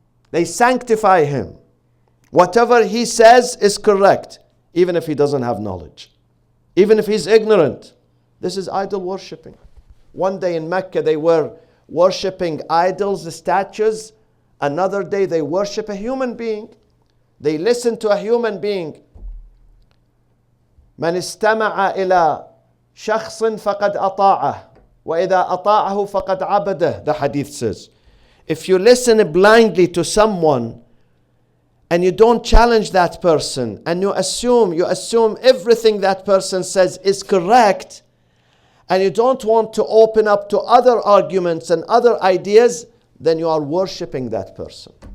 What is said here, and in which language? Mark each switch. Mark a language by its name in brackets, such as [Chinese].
[English] They sanctify him. Whatever he says is correct, even if he doesn't have knowledge, even if he's ignorant. This is idol worshipping. One day in Mecca, they were worshipping idols, the statues. Another day, they worship a human being. They listen to a human being. [Arabic] من استمع إلى شخص فقد أطاعه وإذا أطاعه فقد عبده. [English] The hadith says, if you listen blindly to someone and you don't challenge that person and you assume everything that person says is correct, and you don't want to open up to other arguments and other ideas, then you are worshipping that person.